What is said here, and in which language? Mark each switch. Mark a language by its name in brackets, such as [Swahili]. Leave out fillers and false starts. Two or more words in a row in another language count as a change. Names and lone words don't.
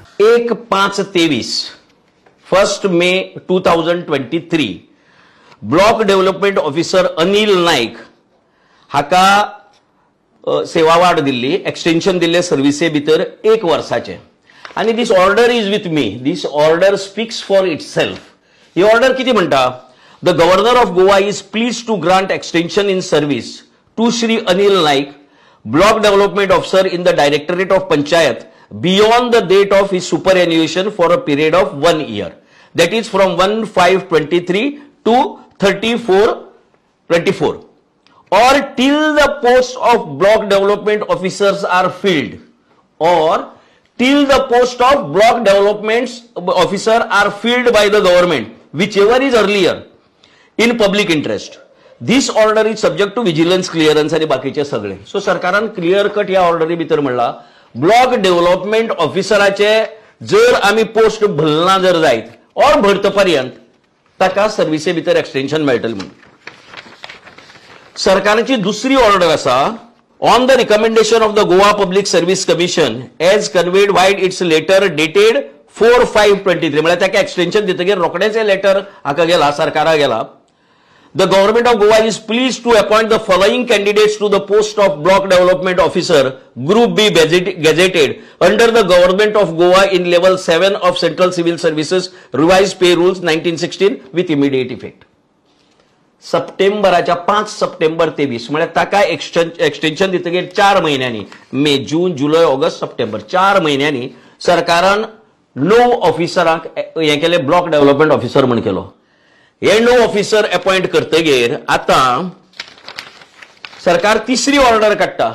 [Konkani] 1/5/23 1 मे 2023 ब्लॉक डेव्हलपमेंट ऑफिसर अनिल नाईक हाका सेवावाट दिल्ली, एक्सटेंशन दिल्ले सर्विसे भितर 1 वर्साचे। [English] And this order is with me. This order speaks for itself. [Konkani] ही ऑर्डर किती म्हणटा? [English] The Governor of Goa is please to grant extension in service to Shri Anil Naik, Block Development Officer in the Directorate of Panchayat beyond the date of his superannuation for a period of 1 year, that is from 1/5/23 to 30/4/24, or till the posts of block development officers are filled, or till the post of block development officer are filled by the government, whichever is earlier, in public interest. This order is subject to vigilance clearance [Konkani] आणि बाकीचे सगळे। सो सरकारान [English] clear cut [Konkani] या ऑर्डरी भितर म्हणला ब्लॉक डेव्हलपमेंट ऑफिसराचे जर आम्ही पोस्ट भरना जर जायत और भरतपर्यंत ताका सर्विसे भितर एक्सटेंशन मेळटले म्हणून। सरकारची दुसरी ऑर्डर आसा [English] on the recommendation of the Goa Public Service Commission as conveyed vide its letter dated 4/5/23 [Konkani] म्हणजे ताका एक्सटेंशन दितकीर रोखडेच हे लेटर हाका गेला, सरकारा गेला। [English] The government of Gowa is pleased to appoint the following candidates to the post of block development officer, Group B gazetted under the government of Gowa in level 7 of Central Civil Services revised pay rules 1916 with immediate effect. [Konkani] सप्टेंबराच्या 5 सप्टेंबर 23 म्हणजे ताका एक्सटेंशन दितकीर 4 महिन्यांनी मे, जून, जुलै, ऑगस्ट, सप्टेंबर 4 महिन्यांनी सरकारान 9 ऑफिसरांक हे केले, [English] block development officer [Konkani] म्हण केलो। हे 9 ऑफिसर अपॉइंट करतगीर आता सरकार तिसरी ऑर्डर काडटा।